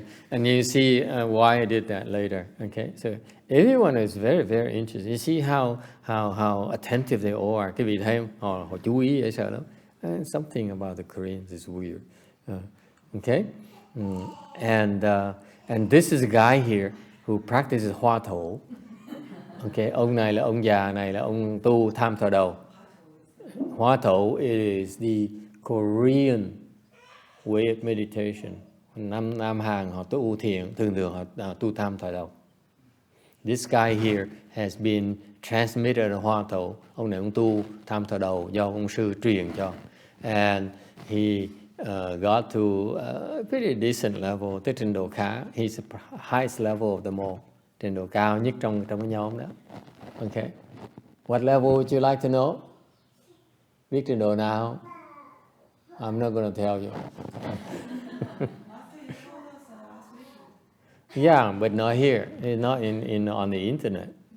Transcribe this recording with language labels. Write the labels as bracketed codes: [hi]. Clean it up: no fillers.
[en] And you see why I did that later. Okay, so everyone is very, very interested. You see how attentive they all are. [vi] Cái vị thấy không? Họ chú ý dễ sợ lắm. [en] Something about the Koreans is weird. Okay, and this is a guy here who practices Hua Thổ. [vi] Ok, ông này là ông già này là ông tu tham thờ đầu. Hóa thổ [en] is the Korean way of meditation. [vi] Nam Hàn họ tu thiền, thường họ tu tham thờ đầu. [en] This guy here has been transmitted Hoa thổ. [vi] Ông này ông tu tham thờ đầu do ông sư truyền cho. [en] And he got to a pretty decent level, [vi] tới trình độ khá. [en] He's the highest level of them all. [vi] Trình độ cao nhất trong cái nhóm đó. [en] Okay. What level would you like to know? [vi] Biết trình độ nào? [en] I'm not going to tell you. Yeah, but not here. Not on the internet.